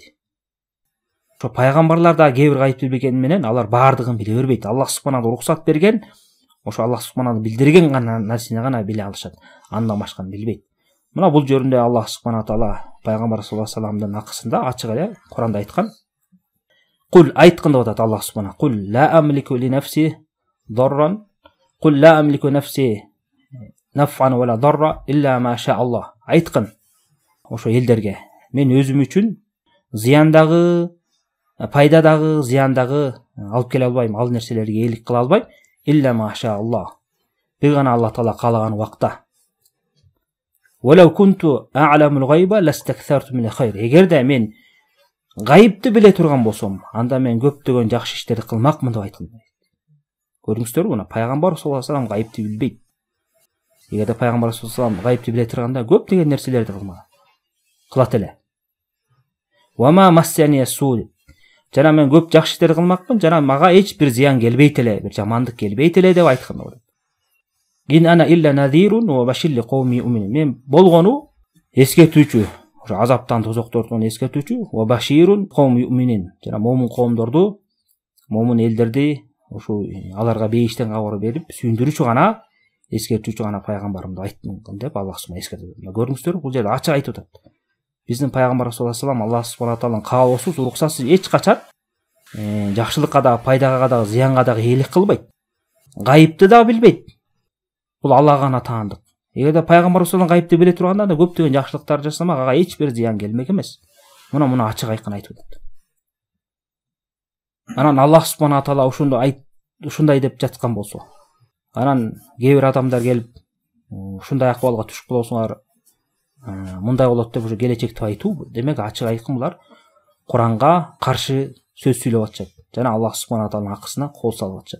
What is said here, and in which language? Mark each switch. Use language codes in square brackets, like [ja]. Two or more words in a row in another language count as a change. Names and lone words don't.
[ky] Ошо пайгамбарлар да кээ бир гайыпты билбегени менен алар баардыгын биле бербейт. [ar] الله سبحانه [ky] уруксат берген, ошо [ar] الله سبحانه [ky] билдирген гана нерсени гана биле алышат. Андан башканы билбейт. Мына бул жөнүндө [ar] الله سبحانه تعالى [ky] пайгамбар [ar] صلى الله عليه وسلم [ky] акысында ачык эле Куранда айткан. Кул айткын деп атат [ar] الله سبحانه. قل لا أملك لنفسي ضرا، قل لا أملك نفسي نفعا ولا ضرا إلا ما شاء الله. [ky] Айткын ошо элдерге, мен өзүм үчүн зыяндагы, пайдадагы, зыяндагы алып келе албайм, ал нерселергеээлик кыла албайм. [ar] إلا ما شاء الله. [ky] Бир гана Алла таала каалаган убакта. [ar] ولو كنت أعلم الغيب لاستكثرت من الخير. [ky] Эгерде мен гайыпты биле турган болсом, анда мен көптөгөн жакшы иштерди кылмакмын деп айткан. Көрдүңүздөрбү, мына пайгамбар [ar] صلى الله عليه وسلم [ky] гайыпты билбейт. Эгерде пайгамбар [ar] صلى الله عليه وسلم [ky] гайыпты биле турганда көптөгөн нерселерди кылат эле. [ar] وما مسني السوء. [ky] Жана мен көп жакшы иштерди кылмакмын, жана мага эч бир зыян келбейт эле, бир жамандык келбейт эле деп айткан болот. [ar] إن أنا إلا نذير وبشير لقوم يؤمنون. [ky] Мен болгону эскертүүчү, ошо азаптан тозоктордон эскертүүчү, [ar] وبشير لقوم يؤمنون. [ky] Жана момун коомдорду, момун элдерди ошо аларга бейиштен кабар берип сүйүндүрүүчү гана, эскертүүчү гана пайгамбарымды айттым деп [ar] الله سبحانه [ky] эскертет. Көрдүңүздөрбү, бул жерде ачык айтып атат. Биздин пайгамбар [ar] صلى الله عليه وسلم الله سبحانه [ky] тааладын каалоосуз, уруксатсыз эч качан жакшылыкка да, пайдага да, зыянга да ээлик кылбайт. Гайыпты да билбейт. Бул Аллага гана таандык. Эгерде пайгамбар [ar] صلى الله عليه وسلم [ky] гайыпты биле турганда анда көптөгөн жакшылыктар жасамак, ага эч бир зыян келмек эмес. Муну ачык айкын айтып атат. Анан [ar] الله سبحانه تعالى [ky] ушундай деп жаткан болсо, анан кээ бир адамдар келип ушундай акыбалга түшүп каласыңар, мындай болот деп уже келечекти айтуу, демек ачык айкын булар Куранга каршы сөз сүйлөп атышат жана [ar] الله سبحانه [ky] тааланын акысына кол салып атышат.